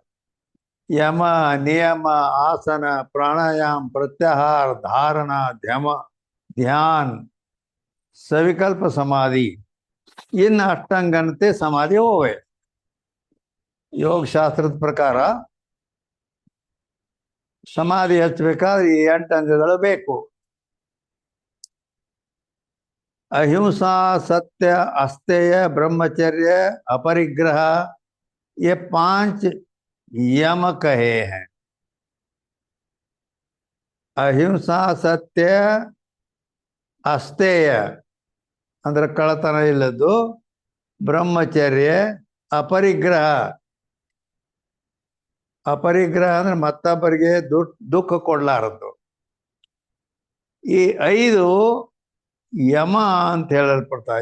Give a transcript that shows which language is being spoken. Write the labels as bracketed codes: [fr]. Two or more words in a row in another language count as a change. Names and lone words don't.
[kn] ಯಮ, ನಿಯಮ, ಆಸನ, ಪ್ರಾಣಾಯಾಮ, ಪ್ರತ್ಯಾಹಾರ, ಧಾರಣ, ಧ್ಯಾನ, ಸವಿಕಲ್ಪ ಸಮಾಧಿ ಇನ್ನು ಅಷ್ಟಾಂಗನತೆ ಸಮಾಧಿ ಹೋವೆ. ಯೋಗಶಾಸ್ತ್ರದ ಪ್ರಕಾರ ಸಮಾಧಿ ಹಚ್ಚಬೇಕಾದ್ರೆ ಈ 8 ಅಂಗಗಳು ಬೇಕು. [hi] अहिंसा, सत्य, अस्तेय, ब्रह्मचर्य, अपरिग्रह ये 5 यम कहे हैं. अहिंसा, सत्य, अस्तेय [kn] ಅಂದ್ರೆ ಕಳತನ ಇಲ್ಲದ್ದು, ಬ್ರಹ್ಮಚರ್ಯ, ಅಪರಿಗ್ರಹ ಅಂದ್ರೆ ಮತ್ತೊಬ್ಬರಿಗೆ ದುಃಖ ಕೊಡ್ಲಾರದ್ದು. ಈ 5 ಯಮ ಅಂತ ಹೇಳಲ್ಪಡ್ತಾವೆ.